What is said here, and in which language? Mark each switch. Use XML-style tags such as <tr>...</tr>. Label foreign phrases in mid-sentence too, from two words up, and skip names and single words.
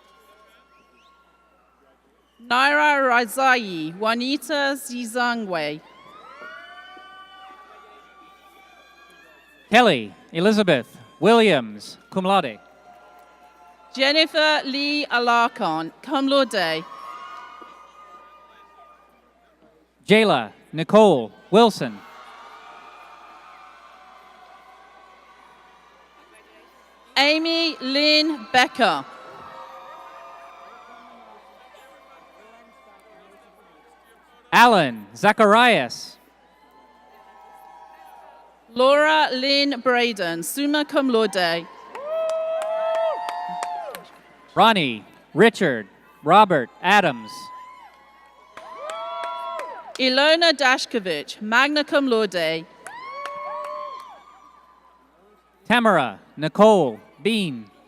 <en>Naira Rizai, Juanita Zizangwe. Kelly Elizabeth Williams,</en> <la>cum laude.</la> <en>Jennifer Lee Alarcon,</en> <la>cum laude.</la> <en>Jayla Nicole Wilson. Amy Lynn Becker. Alan Zacharias. Laura Lynn Braden,</en> <la>summa cum laude.</la> <en>Ronnie, Richard, Robert, Adams. Ilona Dashkovich,</en> <la>magna cum laude.</la> <en>Tamara, Nicole, Bean.</en>